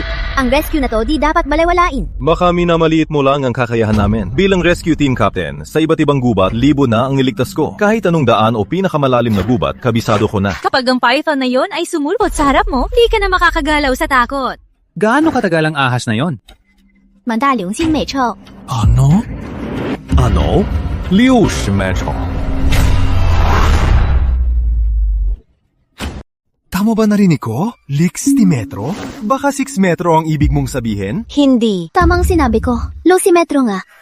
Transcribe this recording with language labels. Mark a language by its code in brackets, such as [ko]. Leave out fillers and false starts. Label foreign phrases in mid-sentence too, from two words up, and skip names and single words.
[tl] Ang rescue na to di dapat balewalain. Baka minamaliit mo lang ang kakayahan namin. Bilang rescue team captain, sa iba't ibang gubat, libo na ang niligtas ko. Kahit anong daan o pinakamalalim na gubat, kabisado ko na. Kapag ang python na yon ay sumulpot sa harap mo, di ka na makakagalaw sa takot. Gaano katagal ang ahas na yon? 蛮大流星美臭。 Ano? Ano? 60 metro. Tama ba narinig ko? 60 metro? Baka 6 metro ang ibig mong sabihin? Hindi. Tamang sinabi ko. Losimetro nga.